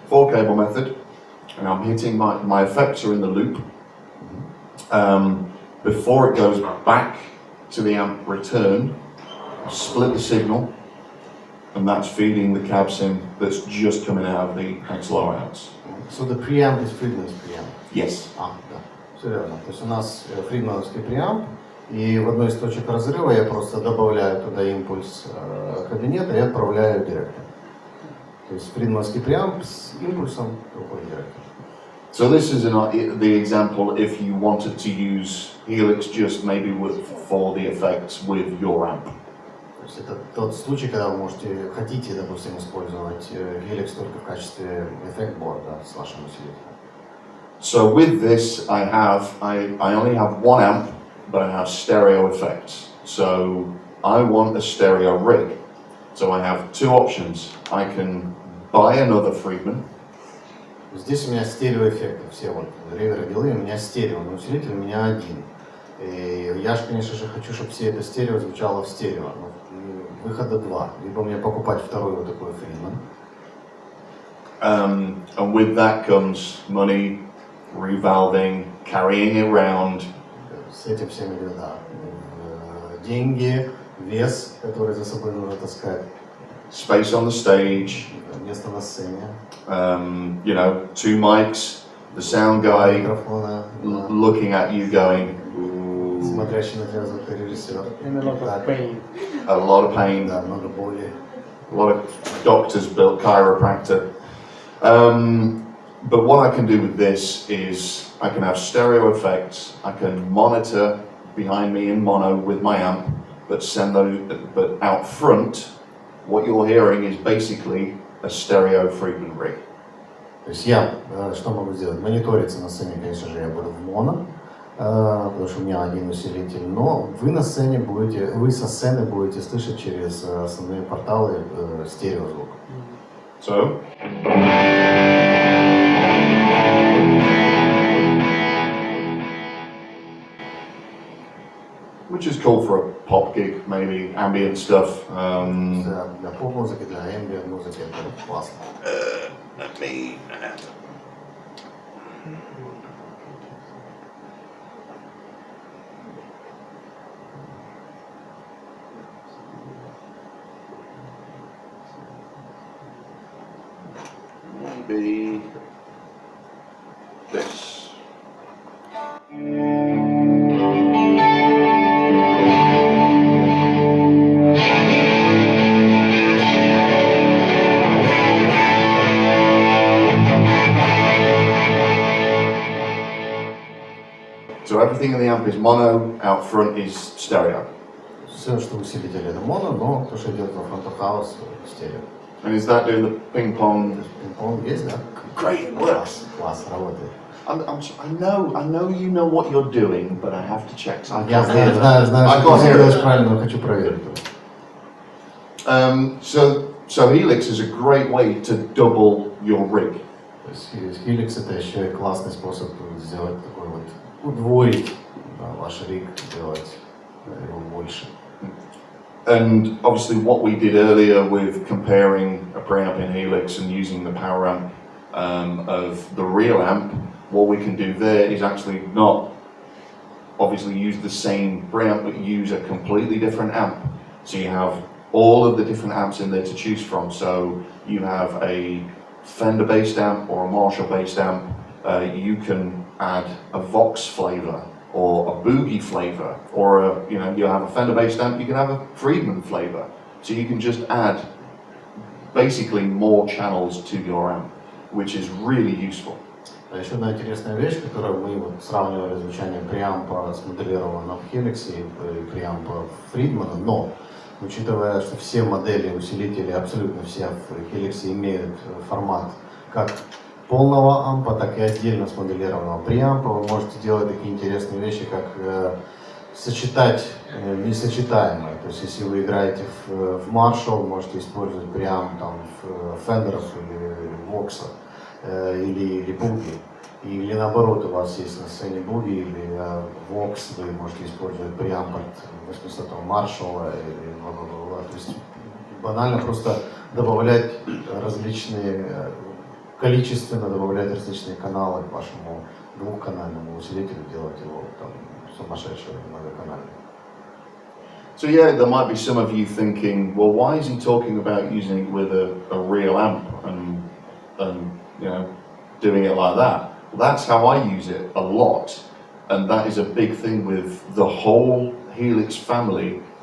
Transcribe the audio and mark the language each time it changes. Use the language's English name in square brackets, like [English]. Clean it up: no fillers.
[English] 4-cable method, and I'm hitting my effects are in the loop. Before it goes back to the amp return, I split the signal, and that's feeding the cab sim that's just coming out of the accelerators. So the preamp is Friedman's preamp. Yes. [Russian] Да, все верно. То есть у нас фридмановский преамп, и в одной из точек разрыва я просто добавляю туда импульс кабинета и отправляю директор. То есть фридмановский преамп с импульсом уходит директор. [English] So this is the example if you wanted to use Helix just maybe for the effects with your amp. [Russian] То есть это тот случай, когда вы хотите, допустим, использовать HELIX только в качестве эффект-борда с вашим усилителем. [English] So with this I only have one amp, but I have stereo effects. So I want a stereo rig. So I have two options. I can buy another Friedman. [Russian] Здесь у меня стереоэффекты, все вот реверы, дилей, у меня стерео, но усилитель у меня один. И я же, конечно же, хочу, чтобы все это стерео звучало в стерео. Но выхода два. Либо мне покупать второй вот такой Friedman. [English] And with that comes money, revalving, carrying it around. [Russian] С этим всем идет, да. Деньги, вес, который за собой нужно таскать. [English] Space on the stage. [Russian] Место на сцене. [English] You know, two mics, the sound guy [Russian] Микрофона. [English] looking at you going, [Russian] Смотрящий на тебя звукорежиссер. [English] And a lot of pain. a lot of pain, [Russian] Да, много боли. [English] a lot of doctors built chiropractor. But what I can do with this is I can have stereo effects, I can monitor behind me in mono with my amp, but out front, what you're hearing is basically a stereo frequent rig. [Russian] То есть я что могу сделать? Мониториться на сцене, конечно же, я буду в моно, потому что у меня один усилитель, но вы со сцены будете слышать через основные порталы стереозвук. [English] So. Which is cool for a pop gig, maybe ambient stuff. [Russian] Для поп-музыки, для ambient музыки это классно. [English] Let me add. Maybe this. So everything in the amp is mono, out front is stereo. [Russian] Все, что усилители это моно, но то, что идет на фронт хаус, стерео. [English] And is that doing the ping pong? [Russian] Пинг-понг есть, да? [English] Great, it works. [Russian] Класс, работает. [English] I know you know what you're doing, but I have to check something. [Russian] Я знаю, что ты делаешь правильно, но хочу проверить. [English] So HELIX is a great way to double your rig. [Russian] То есть HELIX это еще и классный способ сделать такой вот, удвоить ваш риг, сделать его больше. [English] And obviously what we did earlier with comparing a preamp in HELIX and using the power amp of the real amp, what we can do there is actually not obviously use the same preamp but use a completely different amp. So you have all of the different amps in there to choose from. So you have a Fender based amp or a Marshall based amp. You can add a Vox flavor or a Boogie flavor, or you have a Fender based amp, you can have a Friedman flavor. So you can just add basically more channels to your amp, which is really useful. [Russian] Еще одна интересная вещь, которую мы вот сравнивали звучание преампа смоделированного в HELIX и преампа Фридмана, но учитывая, что все модели усилителей, абсолютно все в HELIX имеют формат как полного ампа, так и отдельно смоделированного преампа, вы можете делать такие интересные вещи, как сочетать несочетаемое. То есть если вы играете в Marshall, можете использовать преамп там в Fender или Vox или Boogie. Или наоборот, у вас есть на сцене Boogie или Vox, вы можете использовать преамп от 800-го Marshall или бла-бла-бла. То есть банально просто добавлять различные, количественно добавлять различные каналы к вашему двухканальному усилителю, делать его там сумасшедшим многоканальным. [English] So yeah, there might be some of you thinking, well, why is he talking about using it with a real amp and doing it like that? Well, that's how I use it a lot, and that is a big thing with the whole HELIX family.